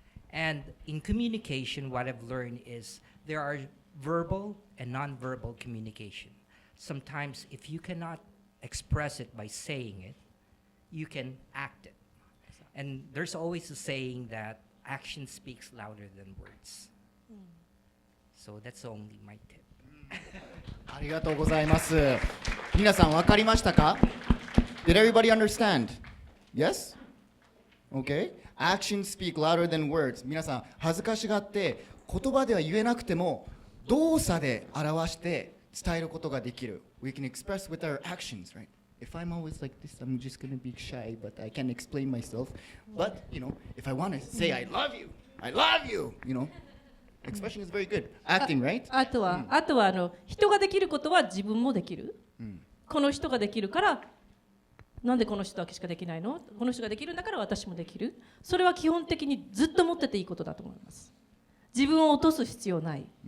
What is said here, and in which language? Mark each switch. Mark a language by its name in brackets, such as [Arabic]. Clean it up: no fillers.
[English] And in communication, what I've learned is there are verbal and non-verbal communication. Sometimes if you cannot express it by saying it, you can act it. And there's always a saying that action speaks louder than words. So that's only my tip. [Japanese] ありがとうございます。皆さん分かりましたか？ [English] Did everybody understand? Yes? Okay. Actions speak louder than words. [Japanese] 皆さん恥ずかしがって言葉では言えなくても動作で表して伝えることができる。 [English] We can express with our actions, right? If I'm always like this, I'm just gonna be shy, but I can't explain myself. But you know, if I want to say I love you, you know, expression is very good. Acting, right? [Japanese] あとは人ができることは自分もできる。この人ができるから、なんでこの人だけしかできないの？この人ができるんだから私もできる。それは基本的にずっと持ってていいことだと思います。自分を落とす必要ない。